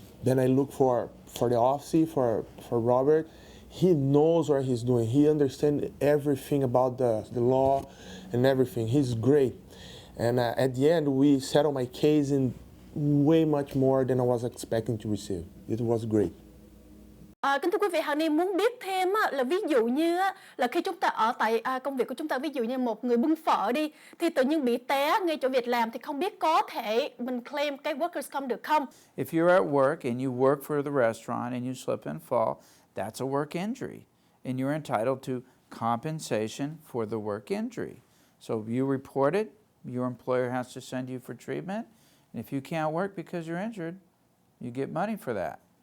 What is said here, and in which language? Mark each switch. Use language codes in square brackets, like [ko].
[en] Then I look for the office, for Robert. He knows what he's doing. He understands everything about the law and everything. He's great. And at the end, we settled my case in way much more than I was expecting to receive. It was great. [vi] Kính thưa quý vị, Hằng Ni muốn biết thêm là ví dụ như là khi chúng ta ở tại công việc của chúng ta, ví dụ như một người bưng phở đi, thì tự nhiên bị té ngay chỗ việc làm thì không biết có thể mình claim cái workers' comp được không? [en] If you're at work and you work for the restaurant and you slip and fall, that's a work injury. And you're entitled to compensation for the work injury. So you report it, your employer has to send you for treatment. And if you can't work because you're injured, you get money for that.